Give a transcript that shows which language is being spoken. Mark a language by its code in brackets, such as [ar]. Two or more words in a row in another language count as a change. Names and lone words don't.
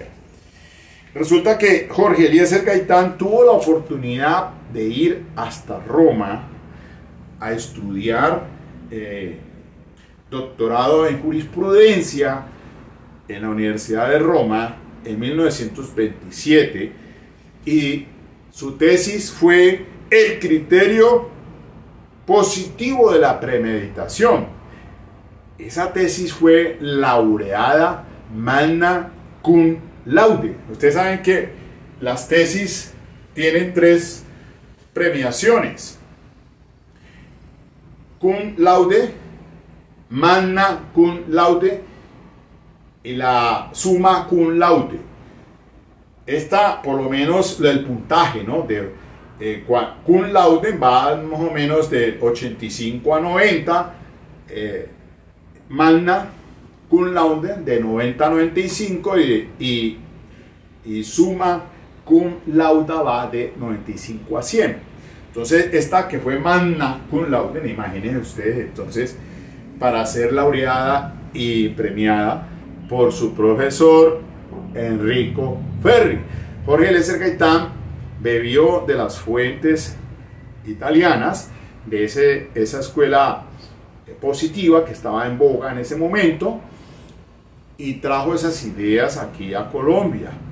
[es] Resulta que Jorge Eliezer Gaitán tuvo la oportunidad de ir hasta Roma a estudiar doctorado en jurisprudencia en la Universidad de Roma en 1927, y su tesis fue el criterio positivo de la premeditación. Esa tesis fue laureada [la] magna cum laude. [es] Ustedes saben que las tesis tienen 3 premiaciones: [la] cum laude, magna cum laude [es] y la [la] summa cum laude. [es] Esta, por lo menos el puntaje, ¿no?, [la] cum laude [es] va más o menos de 85 a 90, [la] magna cum laude [es] de 90 a 95 y [la] summa cum laude [es] va de 95 a 100. Entonces esta que fue [la] magna cum laude, [es] imagínense ustedes, entonces, para ser laureada y premiada por su profesor Enrico Ferri. Jorge Eliezer Gaitán bebió de las fuentes italianas, de esa escuela positiva que estaba en boga en ese momento, y trajo esas ideas aquí a Colombia.